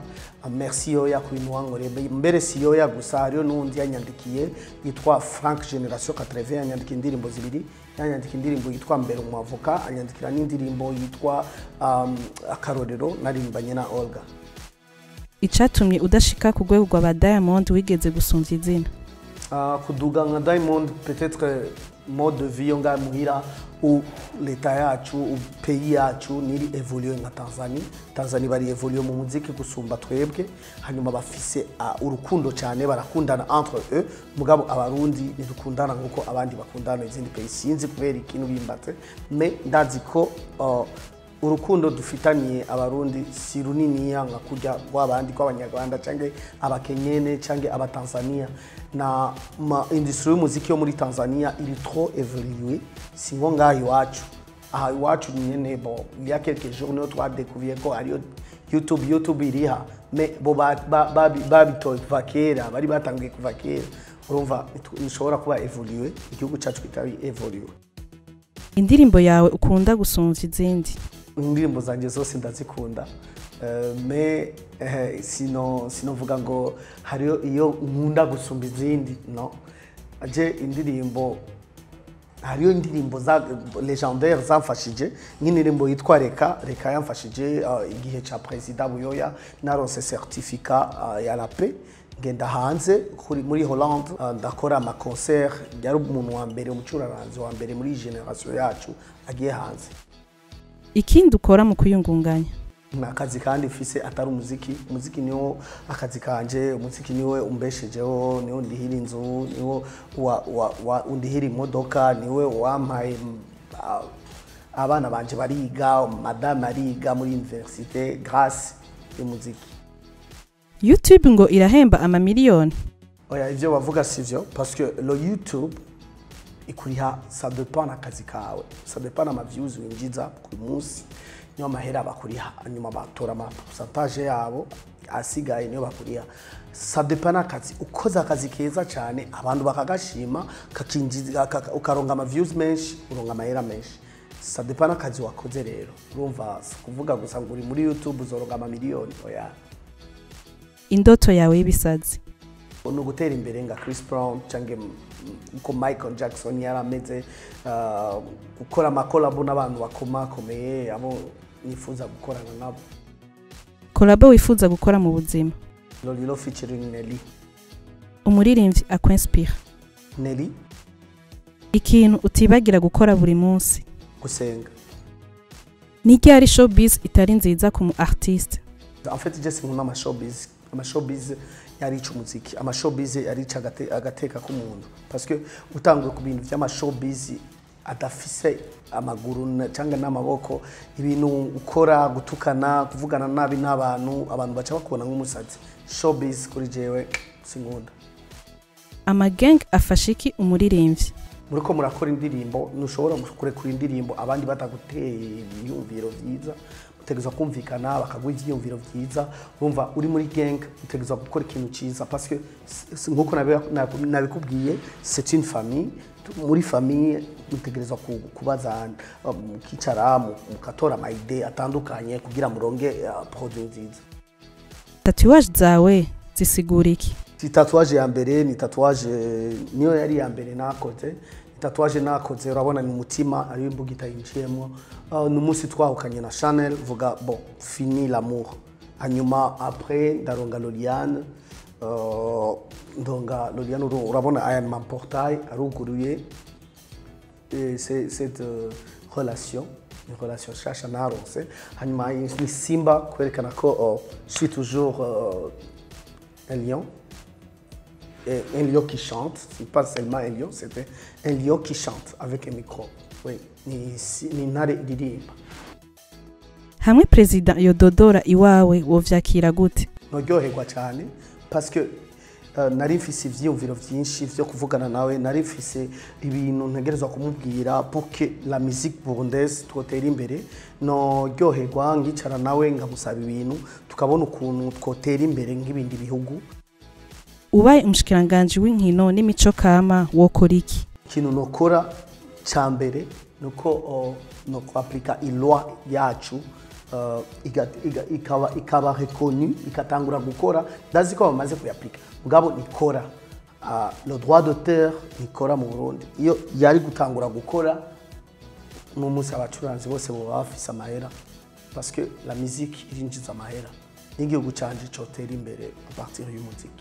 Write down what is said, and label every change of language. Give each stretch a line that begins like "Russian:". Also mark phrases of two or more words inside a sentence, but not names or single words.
Rundi: Merci Yoya ku bintu wangore. Mbere si Yoya gusa hariyo n'undi yanyandikiye yitwa Frank Generation 80 yanyandikiye indirimbo zibiri. Yanyandika indirimbo yitwa Mbere umwavoka, anyandikira n'indirimbo yitwa Akarorero naririmbanye na Olga. Icatumye udashika ku rwego rwa Diamond wigeze gusumvya izina? Kuduga nka Diamond
French: peut-être mode de vie
Rundi: nga muhira u leta yacu u pays yacu niri evoluer nka Tanzania bari evoluer mu muziki gusumba twebwe, hanyuma bafise urukundo cyane barakundana
French: entre eux,
Rundi: mugabo abarundi nidukundana nkuko abandi bakundana izindi pays sinzi kubera ikintu bimbatse, mais ndazi ko urukundo dufitaniye abarundi si runini yanga kujya rw'abandi kw'abanyarwanda canke abakenyene canke abatanzania. Na industrie y'umuziki yo muri Tanzania iri
French: trop évolué
Rundi: si ngo ngaho iwacu. Aha iwacu nyene
French: bon il y a quelques jours nous
Rundi: twa découvrir ko ari YouTube iriha, mais bo babitoye kuva kera, bari batangiye kuva kera. Urumva nishobora kuba évolué, igihugu cyacu kitari évolué. Indirimbo yawe ukunda gusumvya izindi? indirimbo zanje zose ndazikunda me sinovuga ngo hariyo iyo nkunda gusumba izindi no aje indirimbo hariyo indirimbo za legendaire zamfashije nk'indirimbo yitwa reka yamfashije igihe ca president Buyoya naronse certificat ya
French: la paix
Rundi: ngenda hanze muri Hollande ndakora ama concert yari umuntu wa mbere umucuraranzi wa mbere muri generation yacu agiye hanze. Ikindi ukora mu kuyungunganya nakazi kandi mfise atari umuziki niwo akazi kanje, umuziki niwe umbeshejeho, niwo ndihira inzu, niwo undihira imodoka, niwe wampaye abana banje bariga, madame ariga muri université grâce y'umuziki. YouTube ngo irahemba amamiliyoni. Oya ivyo bavuga sivyo
French: parce que le
Rundi: YouTube ikuriha
French: ça dépend
Rundi: n'akazi kawe,
French: ça dépend
Rundi: na views winjiza ku munsi niyo mahera bakuriha, anyuma batora ama pourcentage yabo asigaye niyo bakuriha.
French: Ça dépend
Rundi: n'akazi, ukoza akazi keza cyane abantu bakagashima kakinjiza ukaronga ama views menshi, uronga amahera menshi.
French: Ça dépend
Rundi: n'akazi wakoze rero. Urumva kuvuga gusa ngo uri muri YouTube uzoronga amamiliyoni oya. Indoto yawe y'ibisazi no gutera imbere nga Chris Brown cange uko Michael Jackson yarameze gukora amakolabo n'abantu bakomakomeye abo nifuza gukorana nabo. Kolabo wifuza gukora mu buzima? Lolilo featuring Nelly. Umuririmbyi akwinspire? Nelly. Ikintu utibagira gukora buri munsi? Gusenga. Niki ari showbiz itari nziza ku mu artiste?
French: En fait je
Rundi: sinkunda ama showbiz yari umuziki, ama showbiz yari agateka ku muntu
French: parce que
Rundi: utangwe ku bintu by'ama showbiz adafise amaguru cyangwa n'amaboko, ibintu ukora gutukana kuvugana nabi n'abantu baca bakubona nk'umusazi. Showbiz kuri jewe sinkunda. Amagang afashiki umuririmbyi? Muriko murakora indirimbo nushobora kurekura indirimbo abandi bataguteye ibiyumviro byiza, utegezwa kumvikana bakaguha ivyiyumviro byiza. Urumva uri muri gang utegezwa gukora ikintu ciza
French: parce que
Rundi: nkuko nabikubwiye
French: c'est une famille.
Rundi: Muri famille utegerezwa kubazana mukicara mukatora ama idée atandukanye kugira muronge produit nziza. Tatouage zawe zisigura iki? Tatouage ya mbere ni tatouage niyo yari ya mbere nakoze. Tatouage nakoze urabona ni umutima ari imbugita yinjiyemo. Numunsi twahukanye na Chanel vuga
French: bon fini l'amour.
Rundi: Hanyuma après ndaronga Loliane ndonga Loliane urabona aya ni portail aruguruye.
French: C'est cette relation, une relation
Rundi: shasha naronse. Hanyuma ni Simba kwerekana ko
French: je suis toujours un lion. Un lion qui chante, c'est pas seulement un lion, c'était un lion qui chante avec un micro. Oui,
Rundi: ni nare dirimba. Hamwe president yododora iwawe wovyakira gute? Noryoherwa cyane
French: parce que
Rundi: nari mfise ivyiyumviro vyinshi vyo kuvugana nawe, nari mfise ibintu ntegerezwa kumubwira
French: pour que la musique burundaise
Rundi: twotera imbere. Noryoherwa ngicara nawe ngamusaba ibintu tukabona ukuntu twotera imbere nk'ibindi bihugu. Ubaye umushikiranganje w'inkino n'imico kama wokora iki? Ikintu nokora cyambere nuko no kwapika iloi yacu ikaba reconnue ikatangura gukora ndazi ko bamaze kuyapika mugabo nikora
French: le droit d'auteur
Rundi: nikora mu Burundi iyo yari gutangura gukora mu munsi abacuranzi bose bo bafise amahera
French: parce que la musique
Rundi: irinjiza amahera n'igihugu canje cotera imbere
French: à partir
Rundi: y'umuziki.